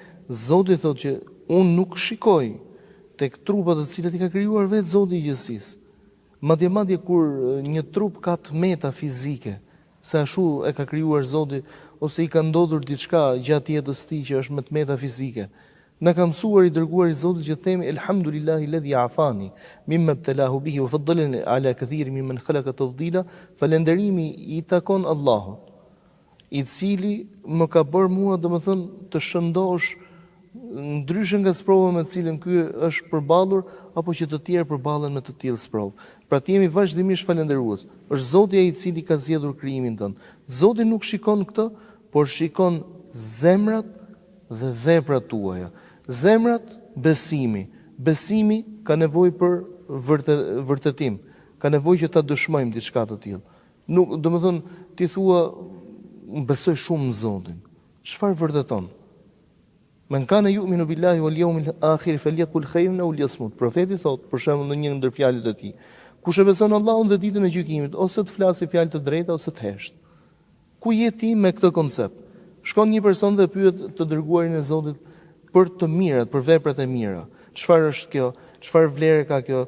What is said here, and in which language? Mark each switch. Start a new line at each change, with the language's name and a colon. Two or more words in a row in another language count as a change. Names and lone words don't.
Albanian: Zoti thotë që unë nuk shikoj tek trupat të cilat i ka krijuar vetë Zoti i gjithësisë. Madje kur një trup ka tmeta fizike, se ashtu e ka krijuar Zoti, ose i ka ndodhur diçka gjatë jetës tij që është me tmeta fizike. Na ka mësuar i dërguar i Zotit që themi
Arabic: الحمد لله الذي عافاني مما ابتلاه به وفضلني على كثير ممن خلق تفضيلا,
Albanian: falënderimi i takon Allahut, i cili më ka bërë mua domethënë të shëndosh ndryshe nga sprova me të cilën ky është përballur, apo që të tjerë përballen me të tillë sprovë. Pra ti jemi vazhdimisht falënderues. Është Zoti ai i cili ka zgjedhur krijimin tonë. Zoti nuk shikon këtë, por shikon zemrat dhe veprat tuaja. Zemrat, besimi. Besimi ka nevojë për vërtetim. Ka nevojë që ta dëshmojmë diçka të tillë. Nuk, domethënë, ti thua besoj shumë në Zotin. Çfarë vërteton?
Arabic: من كان يؤمن بالله واليوم الآخر فليقل خيرا أو ليصمت.
Albanian: Profeti thot, për shembull në një ndër fjalët e tij, kush e beson Allahun dhe ditën e gjykimit, ose të flasë fjalë të drejta ose të heshtë. Ku je ti me këtë koncept? Shkon një person dhe pyet të dërguarin e Zotit për të mirat, për veprat e mira. Çfarë është kjo? Çfarë vlerë ka kjo?